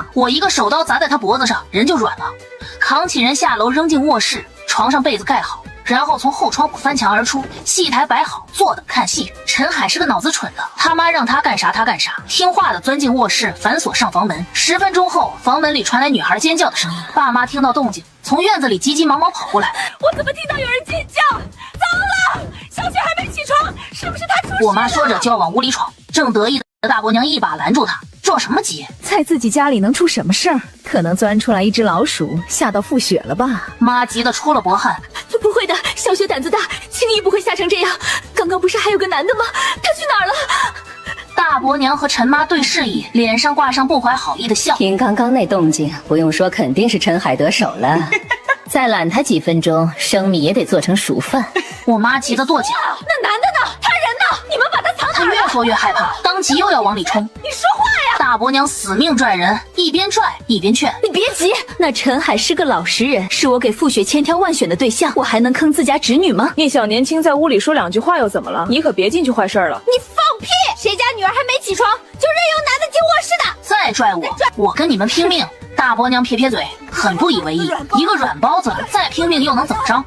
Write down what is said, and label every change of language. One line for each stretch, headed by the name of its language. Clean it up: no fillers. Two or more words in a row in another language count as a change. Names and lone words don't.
Chinese: 我一個手刀砸在他脖子上，人就軟了，扛起人下樓扔進臥室，床上被子蓋好，然後從後窗戶翻牆而出，戲台擺好，坐等看戲。陳海是個腦子蠢的，他媽讓他幹啥他幹啥，聽話的鑽進臥室，反鎖上房門。10分鐘後，房門裡傳來女孩尖叫的聲音。爸媽聽到動靜，從院子裡急急忙忙跑過來。我怎麼聽到有人尖叫？糟了，小雪還沒起床，是不是她出事了？我媽說着就要往屋裡闖，正得意的大伯娘一把攔住她。着什麼急？在自己家裡能出什麼事兒？可能鑽出來一只老鼠，嚇到傅雪了吧？媽急得出了薄汗。不會的，小雪膽子大，輕易不會嚇成這樣。剛剛不是還有個男的嗎？他去哪兒了？大伯娘和陳媽對視一眼，臉上掛上不懷好意的笑。聽剛剛那動靜，不用說，肯定是陳海得手了。再懶他幾分鐘，生米也得做成熟飯。我媽急得跺腳。那男的呢？他人呢？你们把他藏哪儿了？她越說越害怕，当即又要往裡衝。你說話呀！大伯娘死命拽人，一邊拽一邊勸： 你別急，那陳海是個老實人，是我給傅雪千挑萬選的對象，我還能坑自家侄女嗎？一小年輕在屋裡說2句話又怎麼了？你可別進去壞事了。你放屁！誰家女兒還沒起床，就任由男的進臥室的？再拽我跟你們拼命！大伯娘撇撇嘴，很不以為意。一個軟包子，再拼命又能怎麼着？